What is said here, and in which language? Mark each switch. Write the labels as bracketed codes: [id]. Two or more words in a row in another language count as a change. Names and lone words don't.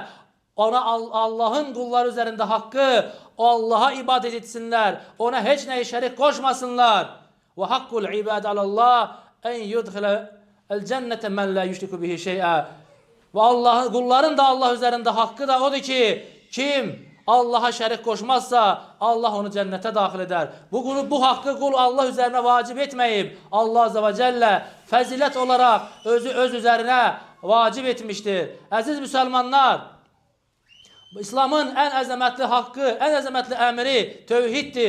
[tr] Ona Allah'ın kulları üzerinde hakkı, Allah'a ibadet etsinler. Ona hiç neyi şerik koşmasınlar. [ar] وحق العباد على الله أن يدخل الجنة من لا يشرك به شيئا. [tr] Ve kulların da Allah üzerinde hakkı da odur ki [az] kim Allah'a şərik qoşmazsa, Allah onu cənnətə daxil edər. Bu haqqı qul Allah üzərinə vacib etməyib. Allah Azze ve Celle fəzilət olaraq öz üzərinə vacib etmişdir. Əziz müsəlmanlar, İslamın ən əzəmətli haqqı, ən əzəmətli əmri tövhiddir.